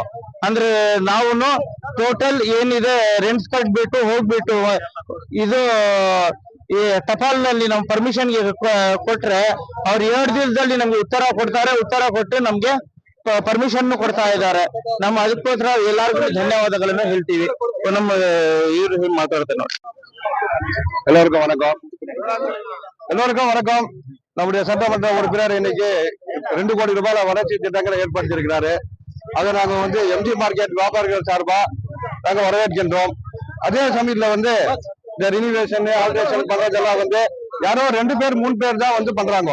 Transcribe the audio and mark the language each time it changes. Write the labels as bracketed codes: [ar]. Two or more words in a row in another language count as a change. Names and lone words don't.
[kn] ಅಂದ್ರೆ ನಾವು ಟೋಟಲ್ ಏನಿದೆ ರೆಂಟ್ಸ್ ಕಟ್ಬಿಟ್ಟು ಹೋಗ್ಬಿಟ್ಟು ಇದು ಈ ಟಪಾಲ್ ನಲ್ಲಿ ನಮ್ ಪರ್ಮಿಷನ್ ಗೆ ಕೊಟ್ರೆ ಅವ್ರು 2 ದಿವಸದಲ್ಲಿ ನಮ್ಗೆ ಉತ್ತರ ಕೊಡ್ತಾರೆ. ಉತ್ತರ ಕೊಟ್ಟು ನಮ್ಗೆ ಪರ್ಮಿಷನ್ ಕೊಡ್ತಾ ಇದ್ದಾರೆ. ನಮ್ಮ ಅದಕ್ಕೋಸ್ಕರ ಎಲ್ಲರಿಗೂ ಧನ್ಯವಾದಗಳನ್ನು ಹೇಳ್ತೀವಿ. ನಮ್ಮ ಇವ್ರು ಮಾತಾಡ್ತಾರೆ ನೋಡಿ. [ta] எல்லோருக்கும் வணக்கம். எல்லோருக்கும் வணக்கம். நம்முடைய சட்டமன்ற உறுப்பினர் இன்னைக்கு 2 கோடி ரூபாய் வளர்ச்சி திட்டங்களை ஏற்படுத்தியிருக்கிறாரு. அதை நாங்க எம்ஜி மார்க்கெட் வியாபாரிகள் சார்பா நாங்க வரவேற்கின்றோம். அதே சமயத்துல இந்த [en] renovation alteration [ta] பண்றதெல்லாம் யாரோ 2 பேர் 3 பேர் தான் பண்றாங்க.